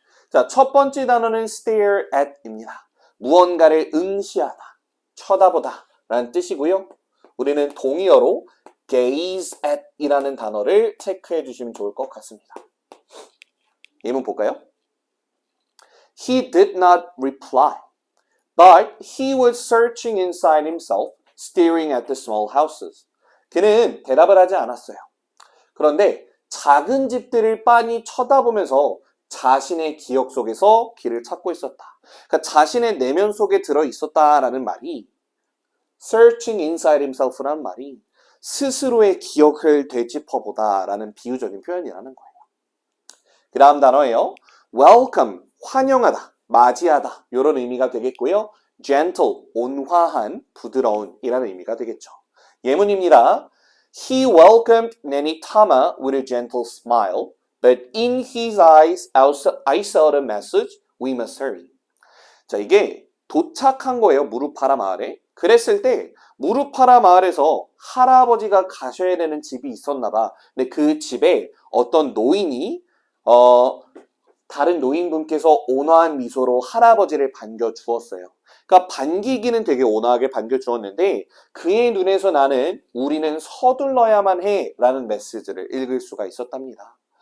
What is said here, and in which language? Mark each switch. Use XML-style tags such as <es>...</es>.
<ko>자, 첫 번째 단어는 stare at입니다. 무언가를 응시하다, 쳐다보다 라는 뜻이고요. 우리는 동의어로 gaze at 이라는 단어를 체크해 주시면 좋을 것 같습니다. 예문 볼까요?</ko> <en>He did not reply, but he was searching inside himself, staring at the small houses.</en> <ko>그는 대답을 하지 않았어요. 그런데 작은 집들을 빤히 쳐다보면서 자신의 기억 속에서 길을 찾고 있었다. 그러니까 자신의 내면 속에 들어 있었다라는 말이</ko> <en>searching inside himself</en> <ko>라는 말이 스스로의 기억을 되짚어보다라는 비유적인 표현이라는 거예요. 그 다음 단어예요. welcome, 환영하다, 맞이하다 이런 의미가 되겠고요. gentle, 온화한, 부드러운 이라는 의미가 되겠죠. 예문입니다.</ko> <en>He welcomed Nanny Tama with a gentle smile, but in his eyes I saw the message, we must hurry.</en> <ko>자, 이게 도착한 거예요. 무루파라 마을에. 그랬을 때 무루파라 마을에서 할아버지가 가셔야 되는 집이 있었나 봐. 근데 그 집에 어떤 노인이 다른 노인분께서 온화한 미소로 할아버지를 반겨 주었어요. 그러니까 반기기는 되게 온화하게 반겨주었는데 그의 눈에서 나는 우리는 서둘러야만 해 라는 메시지를 읽을 수가 있었답니다.</ko>